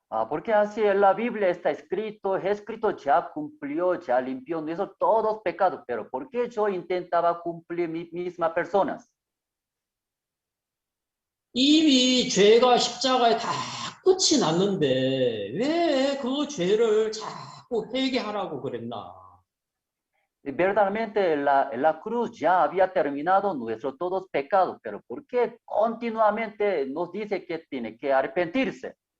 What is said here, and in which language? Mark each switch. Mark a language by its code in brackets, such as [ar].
[es] Porque así en la Biblia está escrito, ya cumplió, ya limpió nuestros todos pecados, pero ¿por qué yo intentaba cumplir mis mismas personas? [ko] 이미 죄가 십자가에 다 끝이 났는데 왜 그 죄를 자꾸 회개하라고 그랬나? [es] Y verdaderamente en la cruz ya había terminado nuestros todos pecados, pero ¿por qué continuamente nos dice que tiene que arrepentirse?